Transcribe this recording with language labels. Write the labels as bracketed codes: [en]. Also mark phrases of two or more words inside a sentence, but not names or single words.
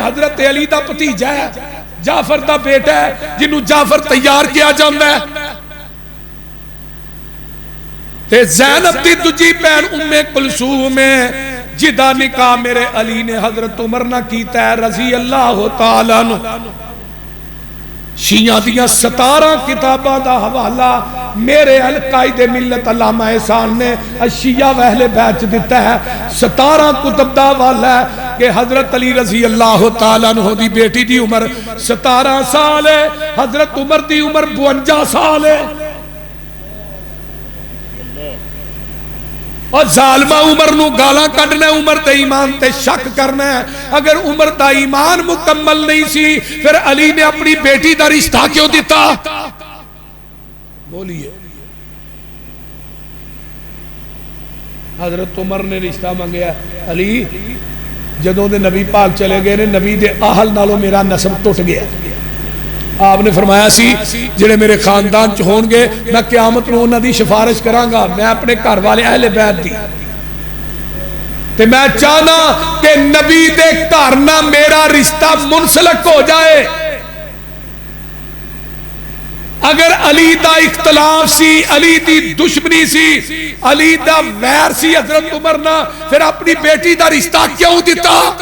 [pa] حضرت علی دا بھتیجا ہے، جعفر دا بیٹا ہے جنہوں جعفر تیار کیا جاندہ ہے۔ تے زینب دی دجی بہن ام کلثوم ہے جدا نکاح میرے علی نے حضرت عمر نہ کیتا ہے [ar] رضی اللہ تعالیٰ عنہ۔ [pa] شیعہ دیاں 17 کتاباں دا حوالہ میرے القائد ملت علامہ احسان نے الشیعہ و اہل بیت دیتا ہے۔ 17 کتب دا حوالہ ہے کہ حضرت علی [ar] رضی اللہ تعالیٰ عنہ [pa] دی بیٹی دی عمر 17 سال ہے، حضرت عمر دی عمر 52 سال ہے، اور ظالمہ عمر نو گالاں کڈنا ہے، عمر تے ایمان تے شک کرنا ہے۔ اگر عمر دا ایمان مکمل نہیں سی پھر علی نے اپنی بیٹی دا رشتہ کیوں دیتا؟ بولیے حضرت عمر نے رشتہ مانگیا علی جدوں دے نبی پاک چلے گئے نے نبی دے اہل نالوں میرا نسب ٹوٹ گیا۔ آپ نے فرمایا سی جڑے میرے خاندان چ ہون گے میں قیامت نو انہاں دی سفارش کراں گا، میں اپنے گھر والے اہل بیت دی تے میں چاہنا کہ نبی دے گھر نہ میرا رشتہ منسلک ہو جائے۔ اگر علی دا اختلاف سی، علی دی دشمنی سی، علی دا ویر سی حضرت عمر نہ، پھر اپنی بیٹی دا رشتہ کیوں دیتا؟